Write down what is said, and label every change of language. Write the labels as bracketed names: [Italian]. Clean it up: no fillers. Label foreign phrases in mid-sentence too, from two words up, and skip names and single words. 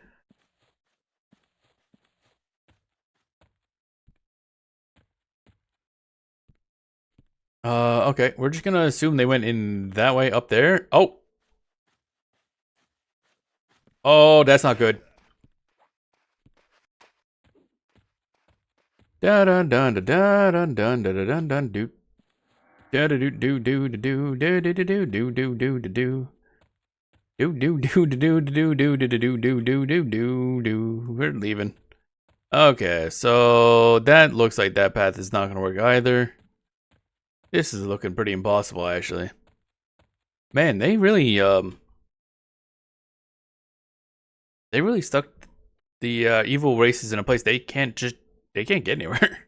[English] Okay. We're just gonna assume they went in that way up there. Oh. Oh, that's not good. Da dun dun da dun dun dun dun dun do. Da do do do do do do do do do do do do. Do do do do do do do do do do do do do do. We're leaving. Okay, so that looks like that path is not gonna work either. This is looking pretty impossible, actually. Man, they really stuck the evil races in a place they can't get anywhere.